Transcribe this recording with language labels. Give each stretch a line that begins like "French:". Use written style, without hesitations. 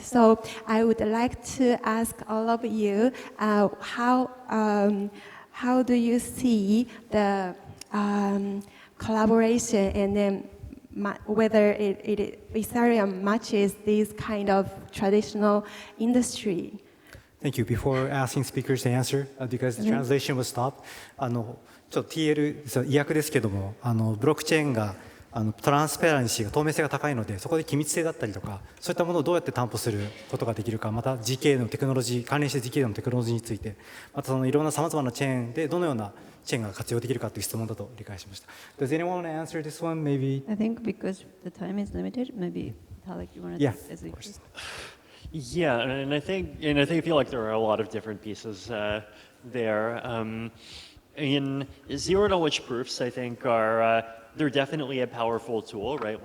English: So I would like to ask all of you, how do you see the collaboration, and then whether Ethereum matches this kind of traditional industry? Thank you. Before asking speakers to answer, because the translation was stopped,
Japanese: ちょっと TL 意訳ですけども、ブロックチェーンがトランスペランシーが透明性が高いので、そこで機密性だったりとか、そういったものをどうやって担保することができるか、また GK のテクノロジー、関連して GK のテクノロジーについて、またそのいろんなさまざまなチェーンでどのようなチェーンが活用できるかという質問だと理解しました。
English: Does anyone want to answer this one? Maybe. I think because the time is limited, maybe Vitalik, you want to Yeah, take this? of course. Yeah, and I feel like there are a lot of different pieces there. In zero knowledge proofs, I think they're definitely a powerful tool, right?